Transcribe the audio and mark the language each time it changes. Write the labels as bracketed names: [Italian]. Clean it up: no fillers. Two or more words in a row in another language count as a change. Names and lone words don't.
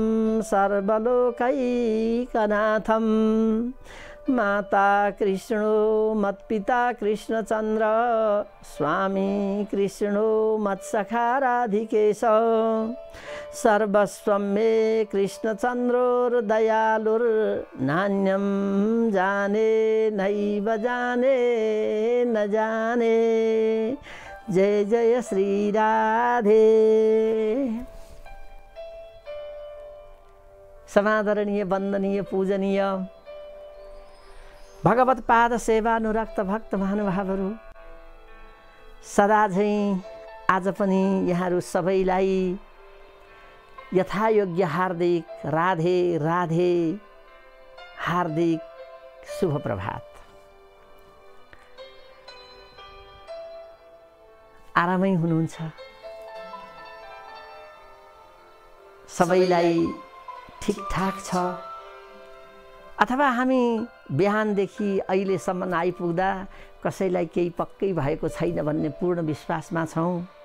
[Sanskrit] सर्वलोकैकनाथं माता कृष्णो मत्पिता कृष्णचन्द्र स्वामी कृष्णो मत्सखा राधिकेश सर्वस्वं मे कृष्णचन्द्रोर्दयालुर्नान्यं जाने नैव जाने न जाने जय जय श्री राधे। [Nepali] समादरणीय वंदनीय पूजनीय भगवत पाद सेवानुरक्त भक्त महानुभावहरू सदा झैं आज पनि यहाँहरू सबैलाई यथायोग्य हार्दिक राधे राधे हार्दिक शुभ प्रभात। आरामै हुनुहुन्छ सबैलाई ठिकठाक छ अथवा हामी बिहानदेखि अहिलेसम्म आइपुग्दा कसैलाई केही पक्कै भएको छैन भन्ने पूर्ण विश्वासमा छौं।